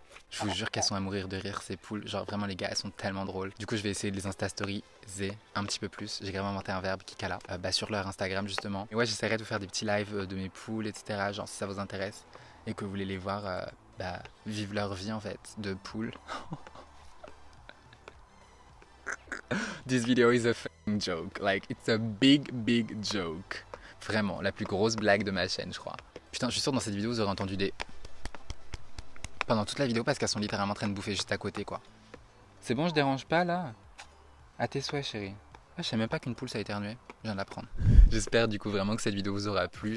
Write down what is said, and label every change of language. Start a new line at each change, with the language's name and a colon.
French: Je vous jure qu'elles sont à mourir de rire ces poules, genre vraiment les gars, elles sont tellement drôles. Du coup je vais essayer de les insta-story-zer un petit peu plus. J'ai carrément inventé un verbe qui cala sur leur Instagram justement. Et ouais, j'essaierai de vous faire des petits lives de mes poules, etc. Genre si ça vous intéresse et que vous voulez les voir vivre leur vie en fait de poules.
English: This video is a fucking joke, like it's a big joke.
French: Vraiment, la plus grosse blague de ma chaîne je crois. Putain, je suis sûr dans cette vidéo vous aurez entendu des... pendant toute la vidéo parce qu'elles sont littéralement en train de bouffer juste à côté quoi. C'est bon, je dérange pas là? À tes souhaits chérie. Ah, je savais même pas qu'une poule ça éternuait, je viens de l'apprendre. J'espère du coup vraiment que cette vidéo vous aura plu.